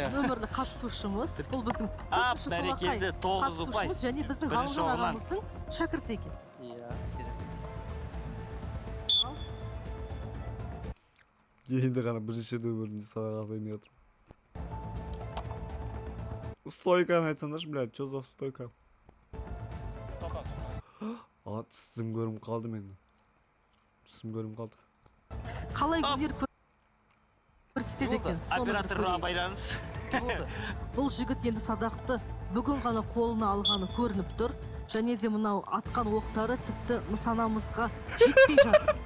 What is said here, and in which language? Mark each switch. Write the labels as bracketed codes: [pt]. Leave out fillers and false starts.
[kk] Нөмірлі қатысушымыз. Бұл біздің төртінші солақай қатысушымыз және біздің ғалымжан ағамыздың шәкірті екен. Енді ғана бірінші нөмірінде садаға ойнай отыр. [ru] Стойканы айтсаңдаршы, блядь, что за стойка? [kk] Тісім көрім қалды менің. Тісім көрім қалды. Қалай өнер көрсетеді екен. Операторға байланыс. Бұл жігіт енді садақты бүгін ғана қолына алғаны көрініп тұр. Және де мынау атқан оқтары тіпті нысанамызға жетпей жатыр.